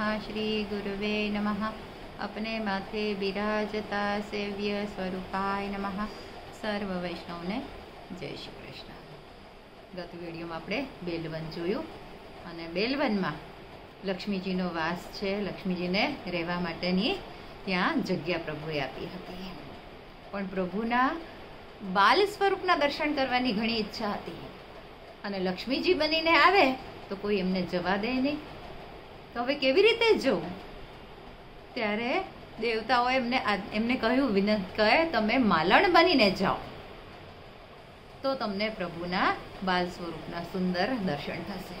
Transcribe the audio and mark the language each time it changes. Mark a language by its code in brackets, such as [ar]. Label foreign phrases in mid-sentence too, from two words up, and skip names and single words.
[sa] श्री गुरुवे नमः। [gu] આપણે માથે બિરાજતા [sa] सेव्य स्वरूपाय नमः। [gu] સર્વ વૈષ્ણવને જય શ્રી કૃષ્ણ। ગત વિડિયોમાં આપણે બેલવન જોયું અને બેલવનમાં લક્ષ્મીજીનો વાસ છે। लक्ष्मीजीने રહેવા માટેની ત્યાં જગ્યા પ્રભુએ આપી હતી, પણ પ્રભુના બાલ સ્વરૂપના દર્શન કરવાની ઘણી ઈચ્છા હતી અને લક્ષ્મીજી બનીને આવે તો કોઈ એમને જવા દે નહીં, તો હવે કેવી રીતે જવું? ત્યારે દેવતાઓએ એમને કહ્યું કે તમે માલણ બનીને જાઓ તો તમને પ્રભુના બાલ સ્વરૂપના સુંદર દર્શન થશે.